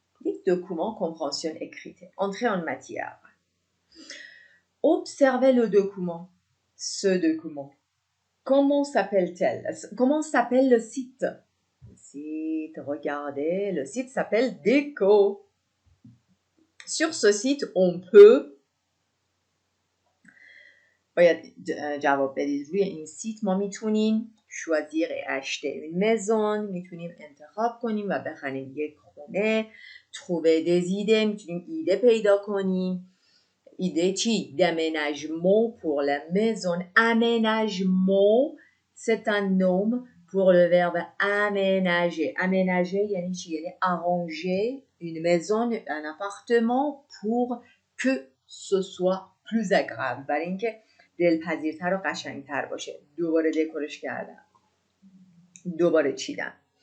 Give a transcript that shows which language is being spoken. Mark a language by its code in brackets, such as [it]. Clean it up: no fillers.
[fa] یک [fr] document compréhension écrite. Entrée en matière. Observez le document. Ce document. Comment s'appelle-t-elle? Comment s'appelle le site? Le site, regardez, le site s'appelle Déco. Sur ce site, on peut [fa] جواب بدید. روی این سیت ما میتونیم [fr] choisir et acheter une maison، [fa] میتونیم انتخاب کنیم و بخریم یک خونه. [fr] trouver des idées، [fa] میتونیم ایده پیدا کنیم. ایده چی؟ [fr] d'aménagement pour la maison. aménagement c'est un nom pour le verbe aménager. aménager [fa] یعنی چی؟ یعنی [fr] arranger une maison, un appartement pour que ce soit plus agréable، [fa] برای اینکه دلپذیرتر و قشنگتر باشه. دوباره دکورش کردم، دوباره چیدم.